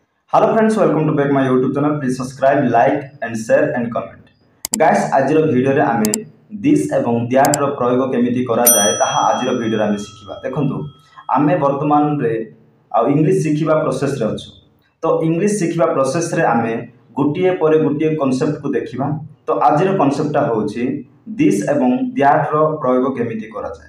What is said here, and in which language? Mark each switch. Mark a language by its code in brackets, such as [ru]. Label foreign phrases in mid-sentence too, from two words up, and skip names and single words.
[en] Hello friends, welcome to back my YouTube channel. Please subscribe, like and share and comment. Guys, [or] ଆଜିର ଭିଡିଓ ରେ ଆମେ ଦିସ ଏବଂ ଦ୍ୟାଟ ର ପ୍ରୟୋଗ କେମିତି କରା ଯାଏ ତାହା ଆଜିର ଭିଡିଓ ରେ ଆମେ ଶିଖିବା। ଦେଖନ୍ତୁ ଆମେ ବର୍ତ୍ତମାନ ରେ ଆ ଇଂଲିଶ ଶିଖିବା ପ୍ରୋସେସ ରେ ଅଛୁ। ତ ଇଂଲିଶ ଶିଖିବା ପ୍ରୋସେସ ରେ ଆମେ ଗୋଟିଏ ପରେ ଗୋଟିଏ କନସେପ୍ଟ କୁ ଦେଖିବା। ତ ଆଜିର କନସେପ୍ଟଟା ହେଉଛି ଦିସ ଏବଂ ଦ୍ୟାଟ ର ପ୍ରୟୋଗ କେମିତି କରା ଯାଏ।